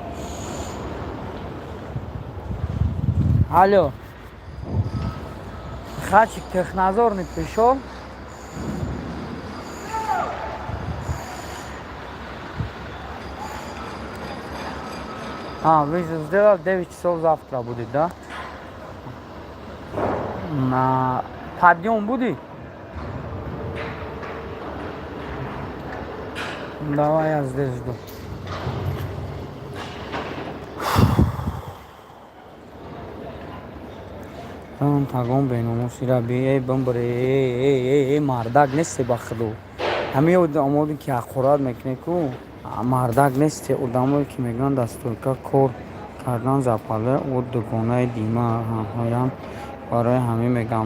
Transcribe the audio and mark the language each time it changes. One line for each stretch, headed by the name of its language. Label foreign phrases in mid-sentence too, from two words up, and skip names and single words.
Russian: الو Хачик технадзорный пришел. Вызов сделал, 9 часов завтра будет, да? На подъем будет? Давай я здесь жду.
Tajik: Тагон беномусира би бамбре мардак несте бахду. Ҳами одамоди ки ақорат мекунед ку мардак несте, одамое ки мегӯянд дастурка кор кардан запале о дугонаи дима ҳам барои ҳамин мегӯям.